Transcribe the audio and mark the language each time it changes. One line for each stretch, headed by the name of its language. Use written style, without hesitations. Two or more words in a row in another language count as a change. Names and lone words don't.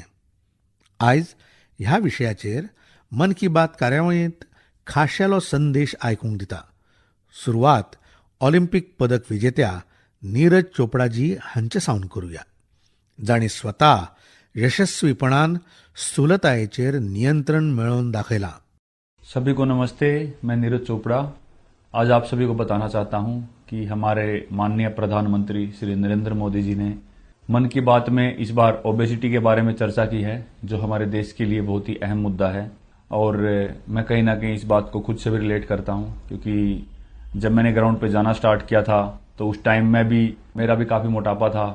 Konkani: आयज ह्या विशयाचेर मन की बात कार्यावळींत खाशेलो संदेश आयकूंक दिता. सुरवात ऑलिंपिक पदक विजेत्या नीरज चोपडाजी हांचे सावन करुया, जाणी स्वता यशस्वीपणान स्थूलतायेचेर नियंत्रण मेळोवन दाखयलां.
Hindi: सभी को नमस्ते, मैं नीरज चोपड़ा आज आप सभी को बताना चाहता हूं कि हमारे माननीय प्रधानमंत्री श्री नरेंद्र मोदी जी ने मन की बात में इस बार ओबेसिटी के बारे में चर्चा की है, जो हमारे देश के लिए बहुत ही अहम मुद्दा है. और मैं कहीं ना कहीं इस बात को खुद से भी रिलेट करता हूं, क्योंकि जब मैंने ग्राउंड पे जाना स्टार्ट किया था तो उस टाइम मेरा भी काफ़ी मोटापा था.